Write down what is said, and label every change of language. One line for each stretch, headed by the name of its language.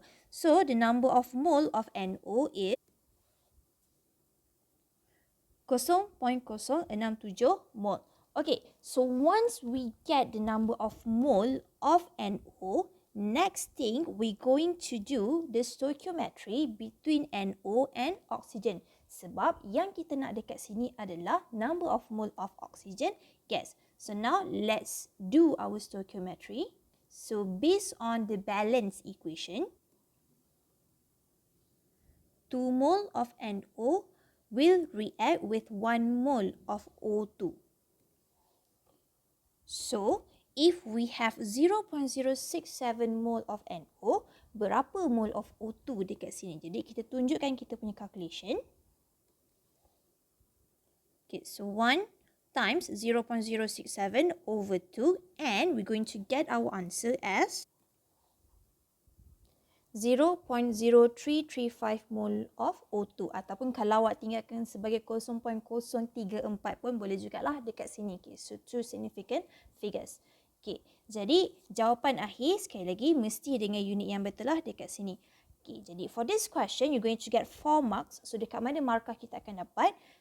English: So the number of mole of NO is 0.067 mole. Okay, so once we get the number of mole of NO, next thing we're going to do the stoichiometry between NO and oxygen.
Malay: Sebab yang kita nak dekat sini adalah
English: number of mole of oxygen gas. So now let's do our stoichiometry. So based on the balance equation, 2 mole of NO will react with 1 mole of O2. So, if we have 0.067 mole of NO,
Malay: berapa
English: mole of O2
Malay: dekat sini? Jadi kita tunjukkan kita punya calculation.
English: Okay, so 1 times 0.067 over 2 and we're going to get our answer as
Malay: 0.0335
English: mol of O2
Malay: ataupun kalau awak tinggalkan sebagai 0.034 pun boleh jugalah dekat sini.
English: Okay, so two significant figures.
Malay: Okay, jadi jawapan akhir sekali lagi mesti dengan unit yang betul lah dekat sini.
English: Okay,
Malay: jadi
English: for this question you're going to get 4 marks.
Malay: So dekat mana markah kita akan dapat?